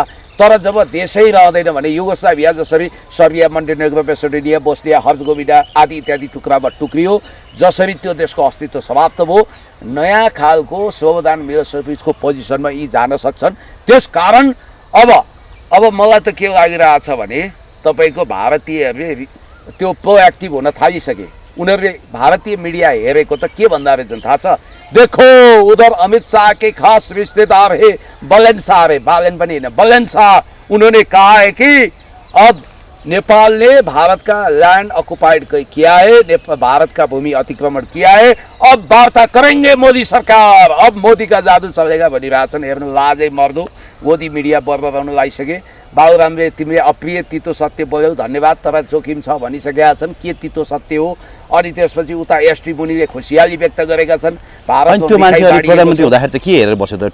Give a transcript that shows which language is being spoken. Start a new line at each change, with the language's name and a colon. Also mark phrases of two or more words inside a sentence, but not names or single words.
Nepali: तर जब देशै रहँदैन भने युगोस्लाभिया जसरी सर्बिया, मन्टेनेग्रो, मेसिडोनिया, बोस्निया, हर्जगोभिना आदि इत्यादि टुक्रामा टुक्रियो, जसरी त्यो देशको अस्तित्व समाप्त भयो, नयाँ खालको स्लोबोदान मिलोसेभिचको पोजिसनमा यी जान सक्छन्। त्यसकारण अब मलाई त के लागिरहेछ भने तपाईको भारतीयहरूले त्यो प्रोएक्टिभ हुन थालिसके। उनीहरूले भारतीय मीडिया हेरेको त के भन्दा रहेछन् थाहा छ?
Hindi: देखो उधर अमित शाह के खास रिश्तेदार है बलेन शाह रे,
Nepali: बालेन पनि होइन,
Hindi: बलेन शाह। उन्होंने कहा है कि अब नेपाल ने भारत का
English: land occupied
Hindi: किया है, भारत का भूमि अतिक्रमण किया है, अब वार्ता करेंगे मोदी सरकार, अब मोदी का जादू चलेगा भनिरहेछन्।
Nepali: हेर्नु लाजै मर्दो, मोदी मिडिया बर्बराउन लागिसके। बाबुरामले तिमीले अप्रिय तितो सत्य बोल्यौ धन्यवाद, तर जोखिम छ भनिसकेका छन्। के तितो सत्य हो? अनि त्यसपछि उता एसटी मुनिले खुसियाली व्यक्त गरेका छन्। भारत त्यो मान्छे प्रधानमन्त्री हुँदाखेरि चाहिँ के हेरेर बस्यो त?